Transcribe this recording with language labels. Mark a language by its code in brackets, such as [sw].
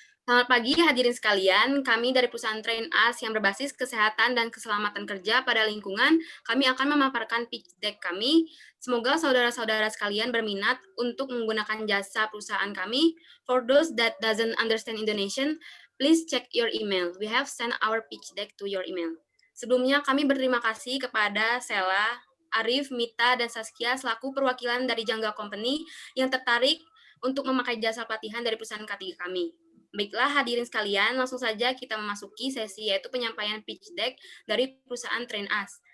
[id] Selamat pagi hadirin sekalian, kami dari perusahaan Train Us yang berbasis kesehatan dan keselamatan kerja pada lingkungan, kami akan memaparkan pitch deck kami. Semoga saudara-saudara sekalian berminat untuk menggunakan jasa perusahaan kami. [en] For those that doesn't understand Indonesian, please check your email. We have sent our pitch deck to your email. [id] Sebelumnya kami berterima kasih kepada Sela, Arif, Mita, dan Saskia selaku perwakilan dari Jangga Company yang tertarik untuk memakai jasa pelatihan dari perusahaan K3 kami. Baiklah hadirin sekalian, langsung saja kita memasuki sesi yaitu penyampaian pitch deck dari perusahaan Train Us.